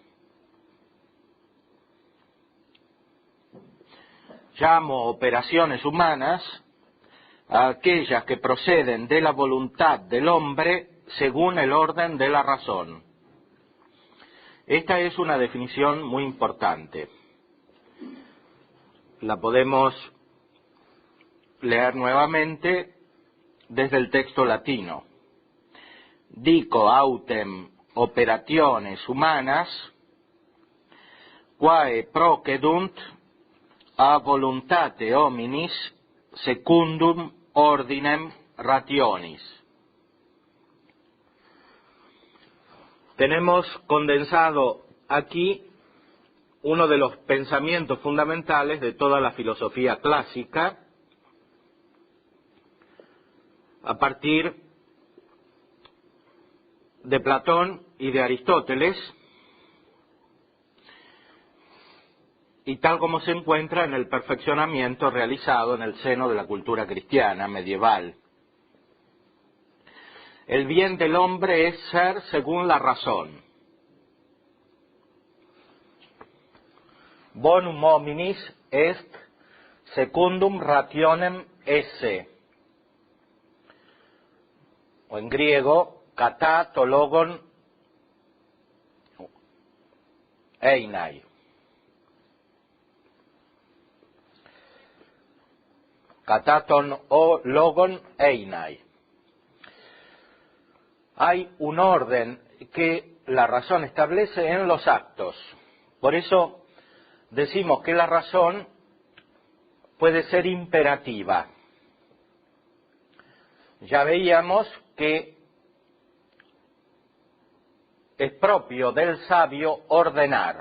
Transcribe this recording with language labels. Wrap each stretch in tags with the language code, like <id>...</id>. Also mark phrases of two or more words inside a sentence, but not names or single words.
<es>Llamo operaciones humanas a aquellas que proceden de la voluntad del hombre según el orden de la razón. Esta es una definición muy importante. La podemos leer nuevamente desde el texto latino.</es> <la>Dico autem operationes humanas quae procedunt a voluntate hominis secundum ordinem rationis.</la> <es>Tenemos condensado aquí uno de los pensamientos fundamentales de toda la filosofía clásica, a partir de Platón y de Aristóteles, y tal como se encuentra en el perfeccionamiento realizado en el seno de la cultura cristiana medieval. El bien del hombre es ser según la razón.</es> <la>Bonum hominis est secundum rationem esse.</la> <es>O en griego,</es> <el>κατὰ τὸ λόγον εἶναι. Κατατὸν ὁ λόγον εἶναι.</el> <es>Hay un orden que la razón establece en los actos. Por eso decimos que la razón puede ser imperativa. Ya veíamos que es propio del sabio ordenar.</es>